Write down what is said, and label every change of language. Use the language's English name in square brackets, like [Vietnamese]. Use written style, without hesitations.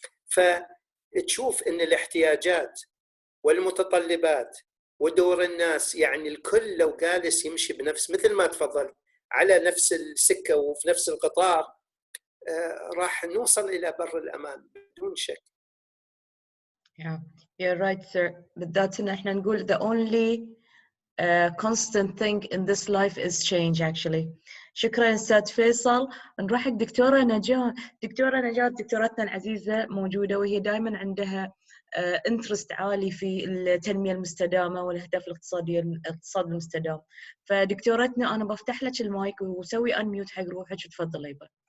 [Arabic] فتشوف ان الاحتياجات والمتطلبات ودور الناس، يعني الكل لو جالس يمشي بنفس مثل ما تفضلت على نفس السكه وفي نفس القطار، راح نوصل الى بر الامان بدون شك. [English] Yeah, you're right, sir. [Arabic] بالذات ان احنا نقول [English] the only constant thing in this life is change actually. [Arabic] شكرا استاذ فيصل. نروح حق دكتوره نجاة. دكتوره نجاة دكتورتنا العزيزه موجوده، وهي دائما عندها انترست عالي في التنميه المستدامه والاهداف الاقتصاديه، الاقتصاد المستدام. فدكتورتنا انا بفتح لك المايك وسوي انميوت حق روحك وتفضلي يبا.